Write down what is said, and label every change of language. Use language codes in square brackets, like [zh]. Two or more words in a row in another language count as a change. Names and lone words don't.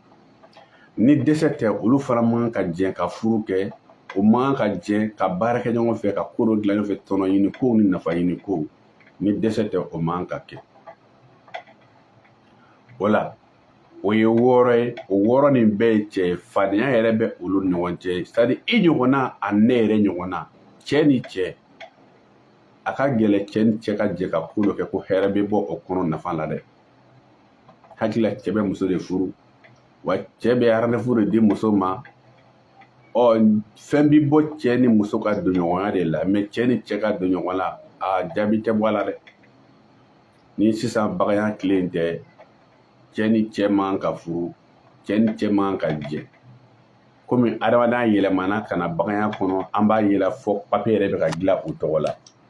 [bm] Ni dɛsɛ tɛ olu fana man ka jɛ ka furu kɛ, u man ka jɛ ka baara kɛ ɲɔgɔn fɛ ka ko dɔ dilan ɲɔgɔn fɛ, tɔnɔ ɲini kow ni nafa ɲini kow. Ni dɛsɛ tɛ o man ka kɛ. O la o ye 6 ye. O 6 nin bɛɛ ye cɛ ye. Fadenya yɛrɛ bɛ olu ni ɲɔgɔn cɛ. C'est-à-dire i ɲɔgɔnna a ne yɛrɛ ɲɔgɔnna, cɛ ni cɛ a ka gɛlɛ cɛ ni cɛ ka jɛ ka ko dɔ kɛ ko hɛrɛ bɛ bɔ o kɔnɔ nafa la dɛ. Hakili cɛ bɛ muso de furu wa cɛ bɛ rendez-vous de di muso ma. Fɛn bi bɔ cɛ ni muso ka don ɲɔgɔnya de la, mais cɛ ni cɛ ka don ɲɔgɔn la jaabi tɛ bɔ a la dɛ. Ni sisan bagaya tile tɛ, cɛ ni cɛ man ka furu, cɛ ni cɛ man ka jɛ. Komi adamadenya yɛlɛmana ka na bagaya kɔnɔ, an b'a yɛlɛ fɔ papier yɛrɛ bɛ ka dilan u tɔgɔ la.